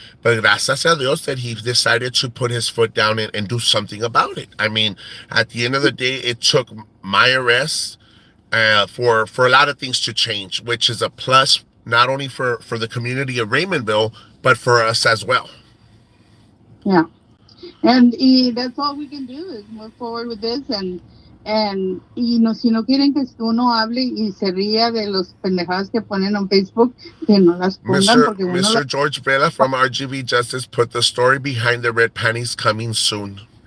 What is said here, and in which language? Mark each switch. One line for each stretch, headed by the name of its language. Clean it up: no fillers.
English: But
Spanish: gracias a Dios
English: that he decided to put his foot down and do something about it. I mean, at the end of the day, it took my arrest for a lot of things to change, which is a plus not only for the community of Raymondville, but for us as well. Yeah. That's all we can do is move forward with this
Spanish: si no quieren que uno hable y se ría de los pendejadas que ponen en Facebook, que no las pongan porque uno las
English: Mr. George Vela from RGV Justice put the story behind the red panties coming soon.